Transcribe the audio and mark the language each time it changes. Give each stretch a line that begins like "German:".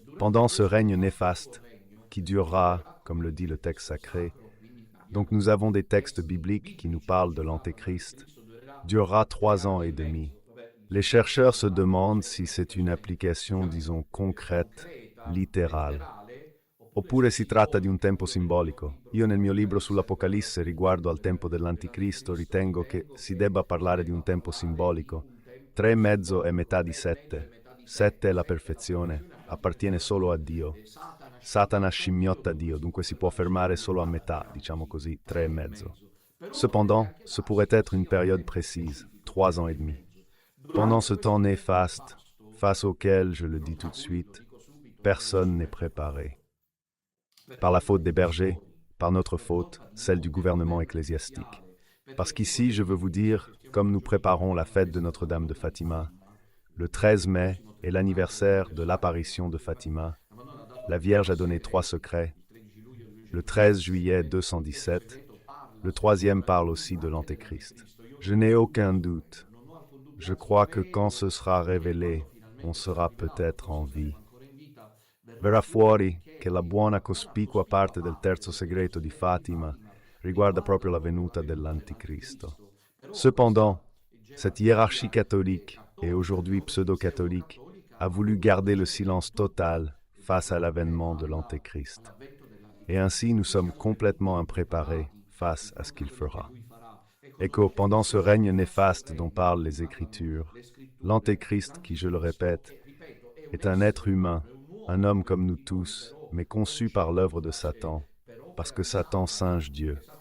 French: Pendant ce règne néfaste, qui durera, comme le dit le texte sacré, donc nous avons des textes bibliques qui nous parlent de l'Antéchrist, durera 3 ans et demi. Les chercheurs se demandent si c'est une application, disons, concrète, littérale.
Italian: Oppure si tratta di un tempo simbolico. Io nel mio libro sull'Apocalisse riguardo al tempo dell'Anticristo ritengo che si debba parlare di un tempo simbolico. 3 e mezzo è metà di 7. 7 è la perfezione, appartiene solo a Dio. Satana scimmiotta Dio, dunque si può fermare solo a metà, diciamo così, 3 e mezzo.
French: Cependant, ce pourrait être une période précise, 3 ans et demi. Pendant ce temps néfaste, face auquel, je le dis tout de suite, personne n'est préparé. Par la faute des bergers, par notre faute, celle du gouvernement ecclésiastique. Parce qu'ici, je veux vous dire, comme nous préparons la fête de Notre-Dame de Fatima, le 13 mai est l'anniversaire de l'apparition de Fatima. La Vierge a donné 3 secrets. Le 13 juillet 217, le 3e parle aussi de l'Antéchrist. Je n'ai aucun doute. Je crois que quand ce sera révélé, on sera peut-être en vie.
Italian: Verrà fuori che la buona cospicua parte del terzo segreto di Fatima riguarda proprio la venuta dell'Anticristo.
French: Cependant, cette hiérarchie catholique, et aujourd'hui pseudo-catholique, a voulu garder le silence total face à l'avènement de l'Antéchrist. Et ainsi, nous sommes complètement impréparés face à ce qu'il fera. Et que pendant ce règne néfaste dont parlent les Écritures, l'Antéchrist, qui, je le répète, est un être humain, un homme comme nous tous, mais conçu par l'œuvre de Satan, parce que Satan singe Dieu.